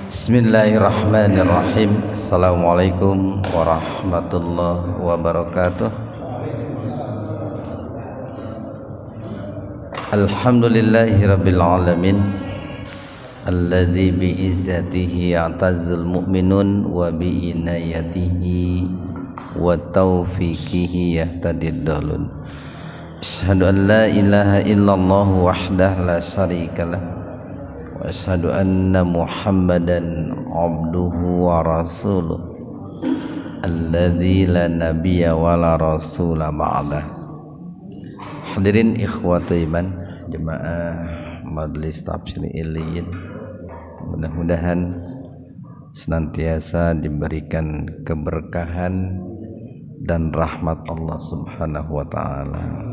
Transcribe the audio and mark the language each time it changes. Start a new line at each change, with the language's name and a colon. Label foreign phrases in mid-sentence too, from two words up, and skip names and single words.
Arabic: بسم الله الرحمن الرحيم. السلام عليكم ورحمة الله وبركاته. الحمد لله رب العالمين, الذي بعزته يعتز المؤمنون وبعنايته وتوفيقه يهتدي الضالون. أشهد أن لا إله إلا الله وحده لا شريك له وأشهد أن محمدا عبده ورسوله الذي لا نبي ولا رسول بعده.
Indonesian: Hadirin
Arabic: إخوة الإيمان,
Indonesian: jemaah Majelis Tafsir Iliyin, mudah-mudahan senantiasa diberikan keberkahan dan rahmat Allah
Arabic: سبحانه وتعالى.